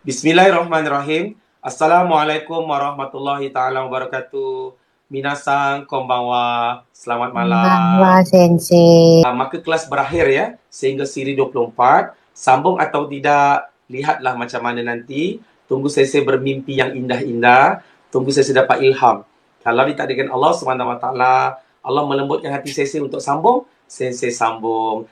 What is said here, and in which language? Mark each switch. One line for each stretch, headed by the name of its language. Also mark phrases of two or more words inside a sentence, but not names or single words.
Arabic: بسم الله الرحمن الرحيم. السلام عليكم ورحمة الله تعالى وبركاته.
Japanese: みなさん、こんばんは.
Malay: Selamat
Japanese: Konbanwa,
Malay: malam. Sensei. Maka kelas berakhir ya, sehingga siri 24. Sambung atau tidak, lihatlah macam mana nanti. Tunggu sesi bermimpi yang indah-indah. Tunggu sesi dapat ilham. Kalau ditakdirkan Allah SWT, Allah melembutkan hati sesi untuk sambung, sesi sambung.